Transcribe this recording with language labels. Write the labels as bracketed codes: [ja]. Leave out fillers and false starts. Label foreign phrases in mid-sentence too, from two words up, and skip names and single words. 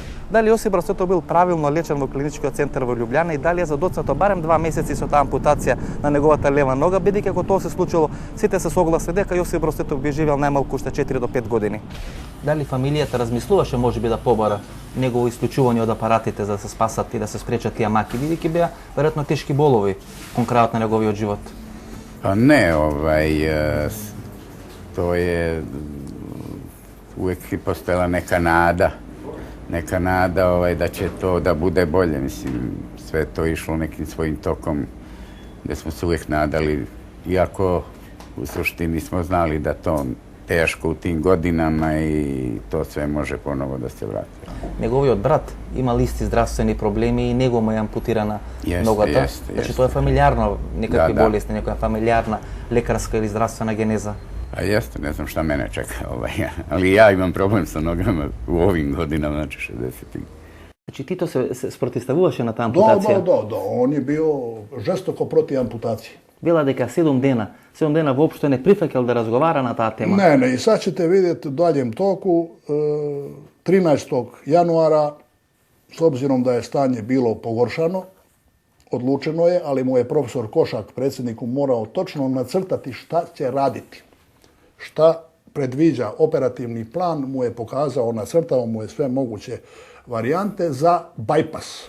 [mk] Дали Јосип Брз Тито бил правилно лечен во клиничкиот центар во Љубљана и дали е задоцнато барем 2 месеци со таа ампутација на неговата лева нога, бидејќи ако тоа се случило, сите се согласни дека Јосип Брз Тито би живеел најмалку уште 4 до 5 години. Дали фамилијата размислуваше можеби да побара негово исклучување од апаратите за да се спасат и да се спречат тие маки, бидејќи беа веројатно тешки болови кон крајот на неговиот живот? [bs] Pa ne, to je uvijek postojala neka nada da će to da bude bolje. Mislim, sve je to išlo nekim svojim tokom gdje smo se uvijek nadali, iako u suštini smo znali da to teško u tim godinama i to sve može ponovo da se vrati. [mk] Неговиот брат имал исти здравствени проблеми и него му е ампутирана ногата. Значи тоа е фамилијарно некакви болести, некоја фамилијарна лекарска или здравствена генеза. [bs] A jeste, ne znam šta mene čeka, ali ja imam problem sa nogama u ovim godinama, znači 60-ih. [mk] Значи Тито се спротивставуваше на таа ампутација? [bs] Да, он je bio žestoko protiv amputacije. [mk] Вела дека 7 дена воопшто не прифаќал да разговара на таа тема. [bs] Ne, i sad ćete vidjeti u daljem toku, 13. januara, s obzirom da je stanje bilo pogoršano, odlučeno je, ali mu je profesor Košak, predsjedniku, morao točno nacrtati šta će raditi. Šta predviđa operativni plan, mu je pokazao, nacrtao mu je sve moguće varijante za bajpas.